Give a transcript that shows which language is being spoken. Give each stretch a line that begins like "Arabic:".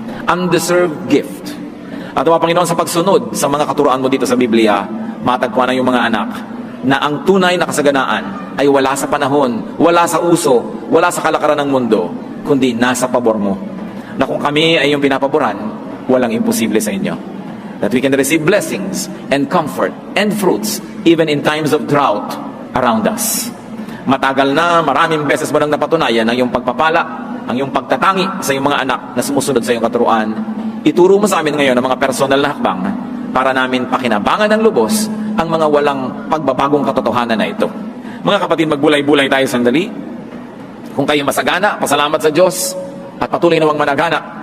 English: Undeserved gift.
Filipino: At nawa, Panginoon, sa pagsunod sa mga katuroan mo dito sa Biblia, matagpuan ng iyong mga anak na ang tunay na kasaganaan ay wala sa panahon, wala sa uso, wala sa kalakaran ng mundo, kundi nasa pabor mo. Na kung kami ay yung pinapaboran, walang imposible sa inyo.
English: That we can receive blessings and comfort and fruits even in times of drought around us.
Filipino: Matagal na, maraming beses mo nang napatunayan ang iyong pagpapala, ang iyong pagtatangi sa iyong mga anak na sumusunod sa iyong katuruan. Ituro mo sa amin ngayon ang mga personal na hakbang para namin pakinabangan ng lubos ang mga walang pagbabagong katotohanan na ito. Mga kapatid, magbulay-bulay tayo sandali. Kung kayo masagana, pasalamat sa Diyos at patuloy na huwag managana.